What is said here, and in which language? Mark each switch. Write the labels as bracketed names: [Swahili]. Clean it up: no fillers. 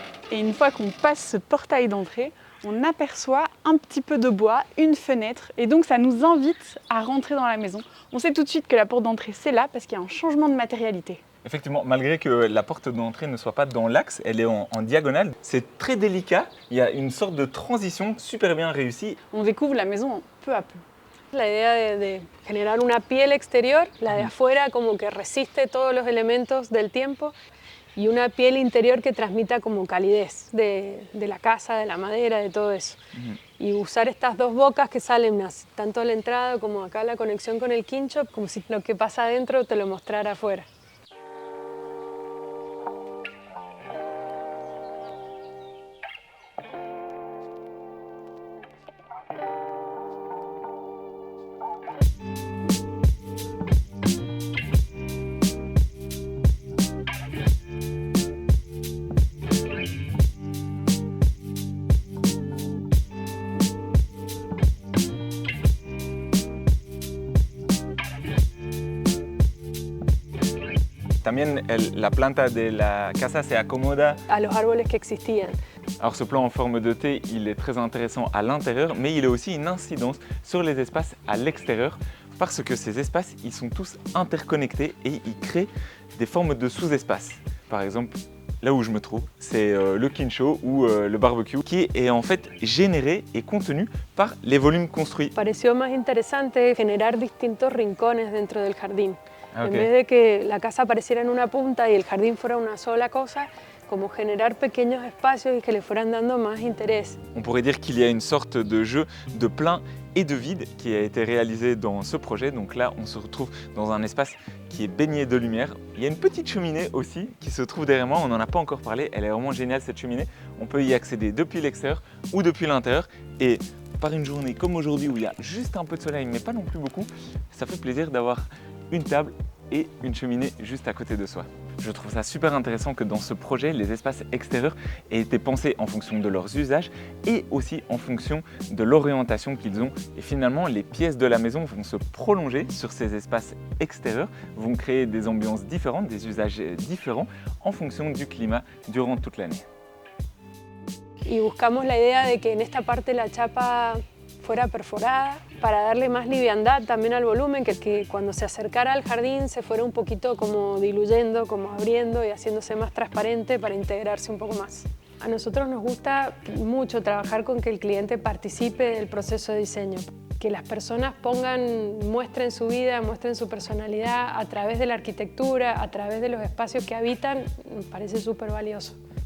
[French] Et une fois qu'on passe ce portail d'entrée, on aperçoit un petit peu de bois, une fenêtre, et donc ça nous invite à rentrer dans la maison. On sait tout de suite que la porte d'entrée c'est là parce qu'il y a un changement de matérialité. Effectivement, malgré que la porte d'entrée ne soit pas dans l'axe, elle est en diagonale. C'est très délicat, il y a une sorte de transition super bien réussie. On découvre la maison peu à peu. [Spanish] La idea de generar una piel exterior, la de afuera como que resiste todos los elementos del tiempo, y una piel interior que transmita como calidez de la casa, de la madera, de todo eso. Y usar estas dos bocas que salen, tanto a la entrada como acá la conexión con el quincho, como si lo que pasa adentro te lo mostrara afuera. También la planta de la casa se acomoda a los árboles que existían. [French] Alors ce plan en forme de T, il est très intéressant à l'intérieur, mais il a aussi une incidence sur les espaces à l'extérieur, parce que ces espaces, ils sont tous interconnectés et ils créent des formes de sous-espaces. Par exemple, là où je me trouve, c'est le quincho ou le barbecue, qui est en fait généré et contenu par les volumes construits. [Spanish] Pareció más interesante generar distintos rincones dentro del jardín. Ah, okay. En vez de que la casa apareciera en una punta y el jardín fuera una sola cosa, como generar pequeños espacios y que le fueran dando más interés. [French] On pourrait dire qu'il y a une sorte de jeu de plein et de vide qui a été réalisé dans ce projet. Donc là, on se retrouve dans un espace qui est baigné de lumière. Il y a une petite cheminée aussi qui se trouve derrière moi. On n'en a pas encore parlé. Elle est vraiment géniale cette cheminée. On peut y accéder depuis l'extérieur ou depuis l'intérieur. Et par une journée comme aujourd'hui où il y a juste un peu de soleil, mais pas non plus beaucoup, ça fait plaisir d'avoir une table et une cheminée juste à côté de soi. Je trouve ça super intéressant que dans ce projet, les espaces extérieurs aient été pensés en fonction de leurs usages et aussi en fonction de l'orientation qu'ils ont. Et finalement, les pièces de la maison vont se prolonger sur ces espaces extérieurs, vont créer des ambiances différentes, des usages différents en fonction du climat durant toute l'année. [Spanish] Y buscamos la idea de que en esta parte la chapa fuera perforada para darle más liviandad también al volumen, que cuando se acercara al jardín se fuera un poquito como diluyendo, como abriendo y haciéndose más transparente para integrarse un poco más. A nosotros nos gusta mucho trabajar con que el cliente participe del proceso de diseño, que las personas muestren su vida, muestren su personalidad a través de la arquitectura, a través de los espacios que habitan, me parece súper valioso.